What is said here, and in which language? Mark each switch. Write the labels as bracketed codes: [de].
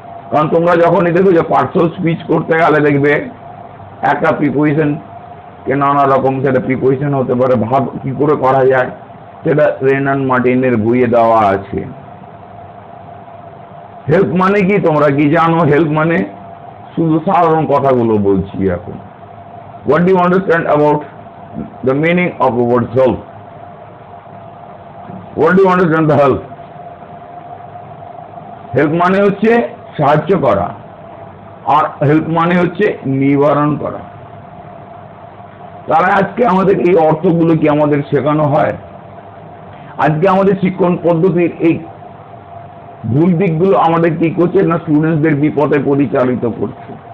[bn] কারণ তোমরা যখনই দেখো যে পার্সোনাল স্পিচ করতে গেলে দেখবে একটা প্রিপোজিশন কে নানা রকম, সেটা প্রিপোজিশন হতে পারে, ভাব কি করে করা যায় সেটা রেনান মার্টিনের বইয়ে দেওয়া আছে। হেল্প মানে কি তোমরা কি জানো? হেল্প মানে শুধু সাধারণ কথাগুলো বলছি এখন। [en] What do you understand about the meaning of the word help? What do you understand the help? [bn] Help মানে হচ্ছে সাহায্য করা, আর হেল্প মানে হচ্ছে নিবারণ করা। তাহলে আজকে আমাদের এই অর্থগুলো কি আমাদের শেখানো হয়? আজকে আমাদের শিক্ষণ পদ্ধতির এই ভুল দিকগুলো আমাদের কি করছে না স্টুডেন্টসদের বিপদে পরিচালিত করছে।